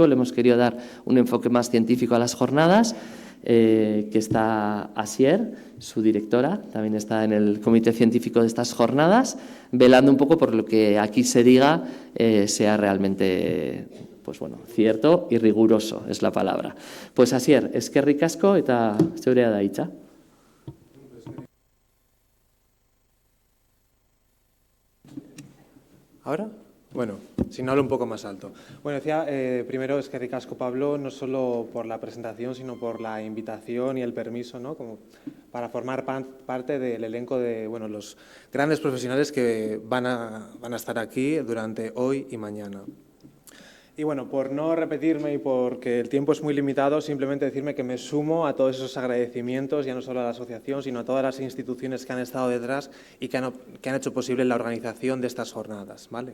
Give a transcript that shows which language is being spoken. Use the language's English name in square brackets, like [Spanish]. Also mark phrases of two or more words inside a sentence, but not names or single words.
[Spanish] Le hemos querido dar un enfoque más científico a las jornadas, que está Asier, su directora, también está en el comité científico de estas jornadas, velando un poco por lo que aquí se diga sea realmente, pues bueno, cierto y riguroso, es la palabra. [Basque] Pues Asier, eskerrik asko eta zeurea da hitza. [Spanish] ¿Ahora? Bueno, si no hablo un poco más alto. Bueno, decía primero [Basque] eskerrik asko, [Spanish] Pablo, no solo por la presentación, sino por la invitación y el permiso, ¿no? Como para formar parte del elenco de los grandes profesionales que van a estar aquí durante hoy y mañana. Y bueno, por no repetirme y porque el tiempo es muy limitado, simplemente decirme que me sumo a todos esos agradecimientos, ya no solo a la asociación, sino a todas las instituciones que han estado detrás y que han hecho posible la organización de estas jornadas, ¿vale?